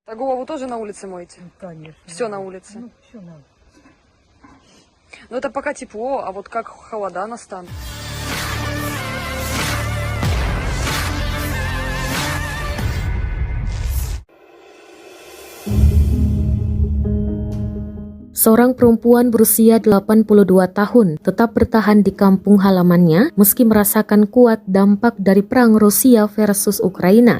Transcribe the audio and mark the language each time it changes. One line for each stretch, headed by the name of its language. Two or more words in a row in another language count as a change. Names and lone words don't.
Russian: Голову тоже на улице моете? Конечно. Все на улице. Ну, все надо. Но это пока тепло, а вот как холода настанут.
Indonesian: Seorang perempuan berusia 82 tahun tetap bertahan di kampung halamannya meski merasakan kuat dampak dari perang Rusia versus Ukraina.